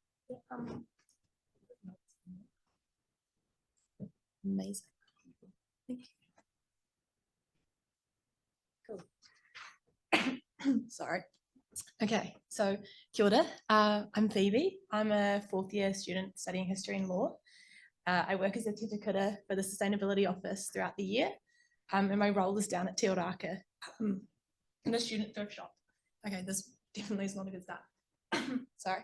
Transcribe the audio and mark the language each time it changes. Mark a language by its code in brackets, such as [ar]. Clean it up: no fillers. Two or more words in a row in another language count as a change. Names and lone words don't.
[en] Amazing. Thank you. Cool. Sorry. Okay, so [mi] kia ora. [en] I'm Phoebe. I'm a 4th year student studying history and law. I work as a titikura for the Sustainability Office throughout the year, and my role is down at Te Oraka in a student thrift shop. Okay, this definitely is not a good start. Sorry.